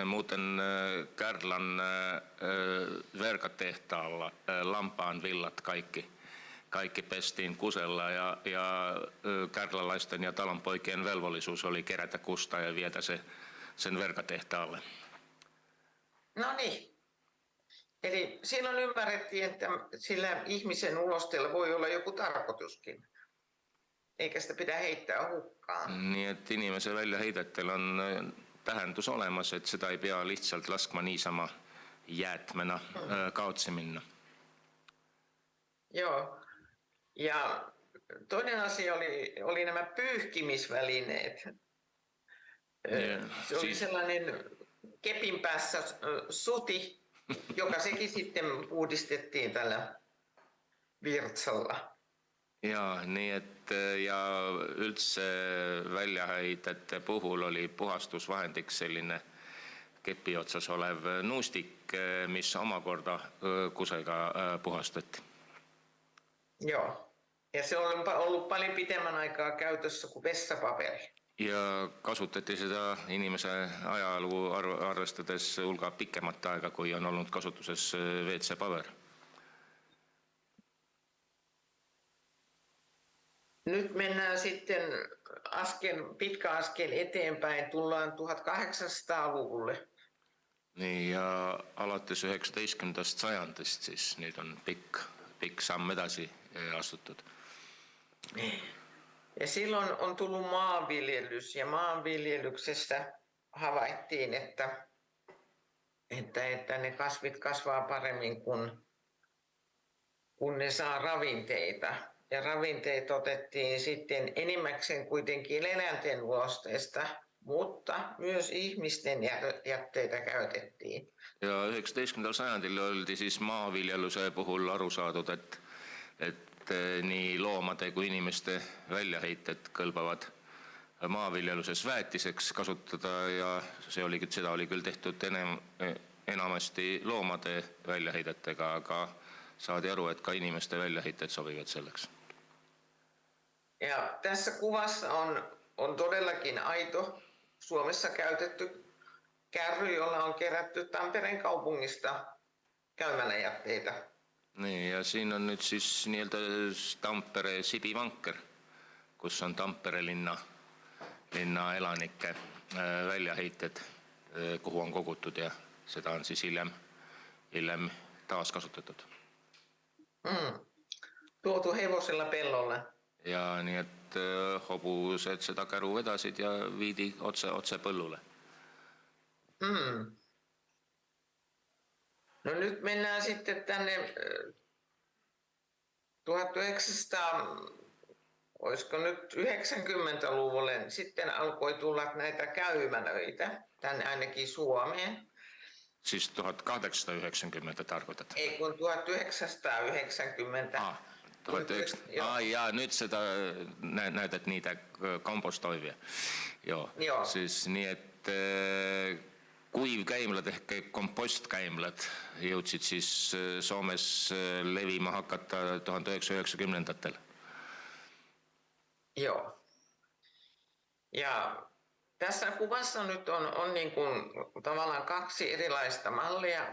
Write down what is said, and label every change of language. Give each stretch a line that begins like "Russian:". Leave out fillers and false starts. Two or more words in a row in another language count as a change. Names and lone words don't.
Finnish: Muuten Kärlän verkatehtaalla lampaan villat kaikki pestiin kusella ja kärläläisten ja talonpoikien velvollisuus oli kerätä kusta ja vietä sen verkatehtaalle. No niin. Eli silloin ymmärrettiin, että sillä ihmisen ulosteella voi olla joku tarkoituskin, eikä sitä pidä heittää hukkaan.
Estonian: Nii et inimese väljaheidetel on tähendus olemas, et seda ei pea lihtsalt laskma niisama jäätmena kaotsi minna.
Finnish: Joo. Ja toinen asia oli nämä pyyhkimisvälineet. Se oli sellainen kepin päässä suti, joka sekin sitten puhdistettiin tällä virtsalla.
Estonian: Jaa, nii et ja üldse väljaheidete puhul oli puhastusvahendiks selline kepi otsas olev nuustik, mis omakorda kusega puhastati.
Finnish: Joo, ja se on ollut paljon pitemmän aikaa käytössä kuin vessapaperi.
Estonian: Ja kasutati seda inimese ajalugu arvestades hulga pikemat aega, kui on olnud kasutuses WC-paber.
Finnish: Nyt mennään sitten pitkä askel eteenpäin, tullaan 1800-luvulle.
Estonian: Nii, ja alates 19. sajandist siis nüüd on pikk samm edasi astutud.
Finnish: Ja silloin on tullut maanviljelys ja maanviljelyksestä havaittiin, että ne kasvit kasvaa paremmin, kun ne saa ravinteita. Ja ravinteet otettiin sitten enimmäkseen kuitenkin eläinten ulosteesta, mutta myös ihmisten jätteitä käytettiin.
Estonian: Ja 19. sajandil oldi siis maaviljeluse puhul aru saadud, et nii loomade kui inimeste väljaheited kõlbavad maaviljeluses väetiseks kasutada ja seda oli küll tehtud enamasti loomade väljaheidetega, aga saadi aru, et ka inimeste väljaheited sobivad selleks.
Finnish: Ja tässä kuvassa on todellakin aito Suomessa käytetty kärry, jolla on kerätty Tampereen kaupungista käymäläjätteitä.
Estonian: Nii, ja siin on nüüd siis nii-öelda Tampere sibivanker, kus on Tampere linna elanike väljaheited, kuhu on kogutud ja seda on siis hiljem taaskasutatud.
Finnish: Tuotu hevosella pellolle.
Estonian: Ja nii, et hobused seda käru vedasid ja viidi otse põllule.
Finnish: No nyt mennään sitten tänne 90-luvulle. Sitten alkoi tulla näitä käymälöitä tänne ainakin Suomeen. Siis 1890 tarkoitat? Ei kun 1990. Jaa, nyt seda näytät niitä kompostoivia. Joo.
Estonian: Siis nii, et kuivkäimlad ehk kompostkäimlad jõudsid siis Soomes levima hakata 1990-ndatel.
Finnish: Joo. Ja tässä kuvassa nyt on niin kuin tavallaan kaksi erilaista mallia.